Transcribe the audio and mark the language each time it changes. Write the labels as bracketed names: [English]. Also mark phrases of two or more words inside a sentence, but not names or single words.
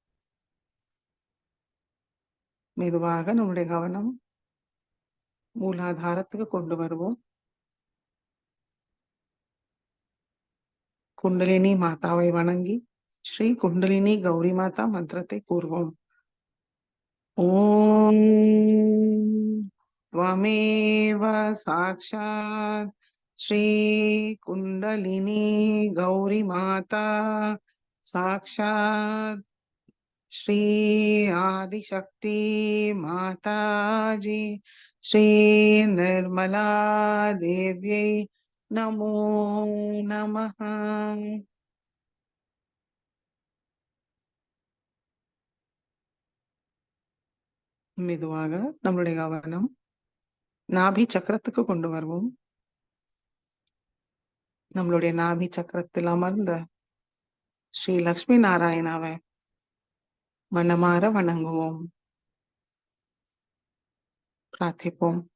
[Tamil] மெதுவாக நம்முடைய கவனம் மூலாதாரத்துக்கு கொண்டு வருவோம். குண்டலினி மாதாவை வணங்கி ஸ்ரீ குண்டலினி கௌரி மாதா மந்திரத்தை கூறுவோம். [Sanskrit] ஓம் त्वमेव साक्षात् श्री कुंडलिनी गौरी माता साक्षात् श्री आदिशक्ति माताजी श्री निर्मला देव्यै नमो नमः। [Tamil] மெதுவாக நம்மளுடைய கவனம் நாபி சக்கரத்துக்கு கொண்டு வருவோம். நம்மளுடைய நாபி சக்கரத்தில் அமர்ந்த ஸ்ரீ லக்ஷ்மி நாராயணாவை மனமாற வணங்குவோம், பிரார்த்திப்போம்.